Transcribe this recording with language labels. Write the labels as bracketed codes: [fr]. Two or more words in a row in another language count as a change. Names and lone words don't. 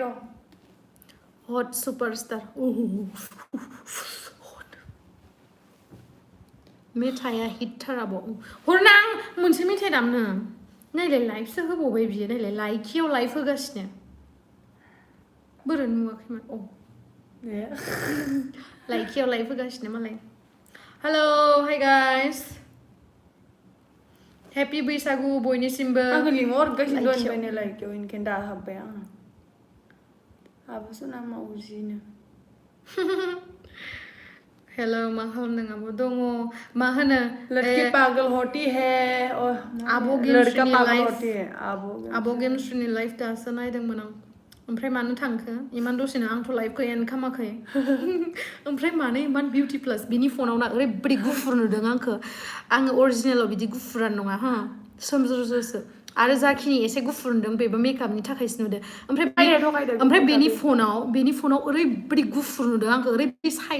[brx] हट सुपारस्टार मेथाइया हिटथाराब हरना आं मोनसे मेथाइ दामनो नायलाय लाइभसो होबावबाय बियो नायलाय लाइखियाव लाइभ होगासिनो बोरै नुवाखैमोन लाइखियाव लाइभ होगासिनो मालाय [en] hello hi guys happy [brx] बैसागु बयनिसिमबो आंखौ लिंहरगासिनो दहायनिफ्रायनो लाइखियाव इनिखायनो दा हाबबाय आं आब'सो ना मावजिनो हेलो मा खालामदों आब' दङ मा होनो [hi] लड़की पागल होती है [brx] आब' [hi] लड़का [brx] गेमस्रिनि [hi] पागल लाइफ होती है [brx] आब' गेमस्रिनि लाइफ दासो नायदोंमोन आं ओमफ्राय मानो थांखो इमान दसेनो आंथ' लाइफखौ एन्ड खालामाखै ओमफ्राय मानो इमान बिउटि प्लास बिनि फनाव ना ओरैबायदि गुफुर नुदों आङो अरिजिनेलाव बिदि गुफुरानो नङा हा सोमज्रोज्रोसो आरो जाखिनि एसे गुफुर नुदों बेबो मेकआपनि थाखायसो नुदों ओमफ्राय बेनि फनाव ओरैबायदि गुफुर नुदों आंखौ ओरैबायदि साइज